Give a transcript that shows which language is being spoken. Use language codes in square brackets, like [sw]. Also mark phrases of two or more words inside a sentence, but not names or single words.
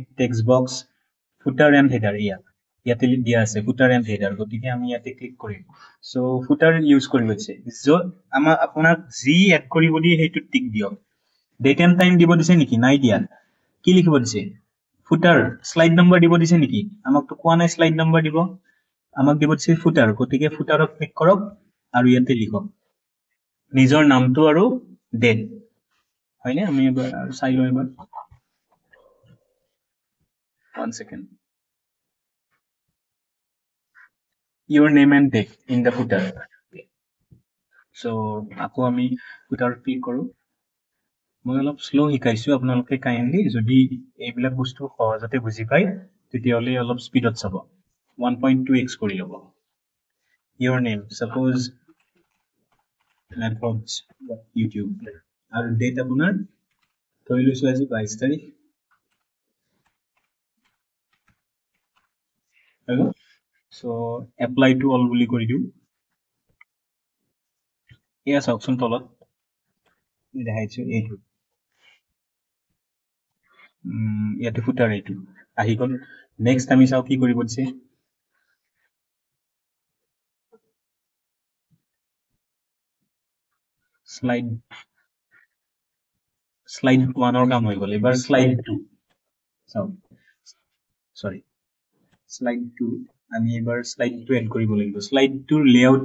[en] text box footer and header [as] ইয়াতে দিয়া আছে [en] footer and header [as] গতিকে আমি ইয়াতে ক্লিক কৰিম সো ফুটাৰ ইউজ কৰিব দিছে আমাৰ আপোনাক যি এড কৰিব দিয়ে সেইটো টিক দিয়ক [en] date and time [as] দিব দিছে নেকি নাই দিয়া কি লিখিব দিছে [en] footer slide number [as] দিব দিছে নেকি আমাক তো কোৱা নাই [en] slide number [as] দিব আমাক দিব দিছে ফুটাৰ গতিকে ফুটাৰত ক্লিক কৰক আৰু ইয়াতে লিখক নিজৰ নামটো আৰু ডেট হয়নে আমি এবাৰ চাই লওঁ এবাৰ [en] 1 second your name and date in the footer so [as] আকৌ আমি [en] footer [as] ক্লিক কৰো মই অলপ স্লো শিকাইছো আপোনালোকে কাইন্ডলি যদি এইবিলাক বস্তু সহজতে বুজি পায় তেতিয়ালে অলপ স্পিডত চাব 1.2x কৰি লব [en] your name suppose platforms YouTube [as] আৰু ডেট আপোনাৰ ধৰি লৈছো আজি 22 তাৰিখ হেল্ল [en] so apply to all [as] বুলি কৰি দিও এয়া চাওকচোন তলত দেখাইছো এইটো ইয়াতে ফুটাৰ এইটো আহি গল নেক্সট আমি চাও কি কৰিব দিছে slide 1 কাম হৈ গল এবাৰ slide 2 চাও সৰি slide 2 আমি এবাৰ slide 2 এড কৰিব লাগিব slide 2 লেআউট